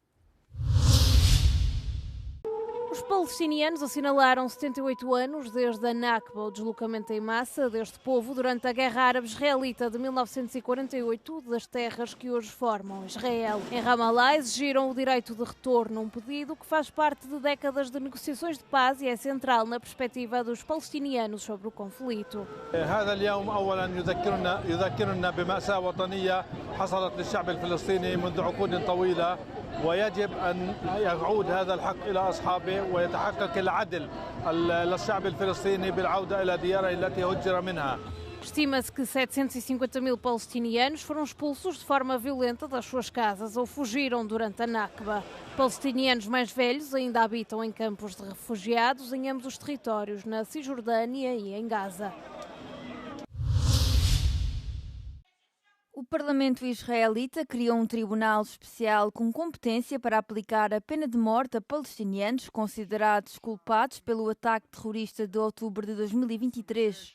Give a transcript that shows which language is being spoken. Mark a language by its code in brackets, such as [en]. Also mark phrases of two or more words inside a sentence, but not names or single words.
[pt] Os palestinianos assinalaram 78 anos desde a Nakba, o deslocamento em massa deste povo durante a Guerra Árabe-Israelita de 1948, das terras que hoje formam Israel. Em Ramallah exigiram o direito de retorno, um pedido que faz parte de décadas de negociações de paz e é central na perspectiva dos palestinianos sobre o conflito. [ar] هذا اليوم أولاً يذكرنا بمأساة وطنية حصلت للشعب الفلسطيني منذ عقود طويلة ويجب أن يعود هذا الحق إلى أصحابه ويتحقق العدل للشعب الفلسطيني بالعودة إلى دياره التي هجر منها. [pt] Estima-se que 750 mil palestinianos foram expulsos de forma violenta das suas casas ou fugiram durante a Nakba. Palestinianos mais velhos ainda habitam em campos de refugiados em ambos os territórios, na Cisjordânia e em Gaza. O Parlamento israelita criou um tribunal especial com competência para aplicar a pena de morte a palestinianos considerados culpados pelo ataque terrorista de outubro de 2023.